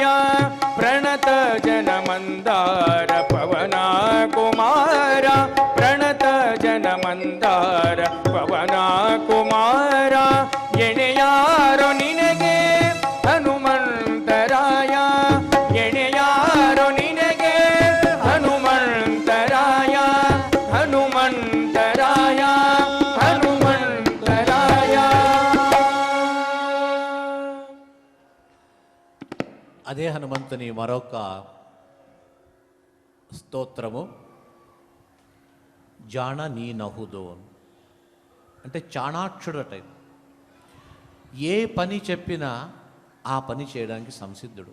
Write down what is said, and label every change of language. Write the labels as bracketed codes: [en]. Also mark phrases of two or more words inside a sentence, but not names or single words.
[kn] ಪ್ರಣತ ಜನ ಮಂದಾರ ಪವನ ಕುಮಾರ ಪ್ರಣತ ಜನ ಮಂದಾರ ಪವನ ಕುಮಾರ ಎಣೆಯಾರೋ ನಿನಗೆ ಹನುಮಂತರಾಯ ಎಣೆಯಾರೋ ನಿನಗೆ ಹನುಮಂತರಾಯ ಹನುಮಂತರಾಯ ಹನುಮಂತರಾಯ. [te] అదే హనుమంతుని మరొక స్తోత్రము [kn] ಜಾಣ ನೀ ನಹುದೋ [te] అంటే చాణాక్షుడట. ఏ పని చెప్పినా ఆ పని చేయడానికి సంసిద్ధుడు.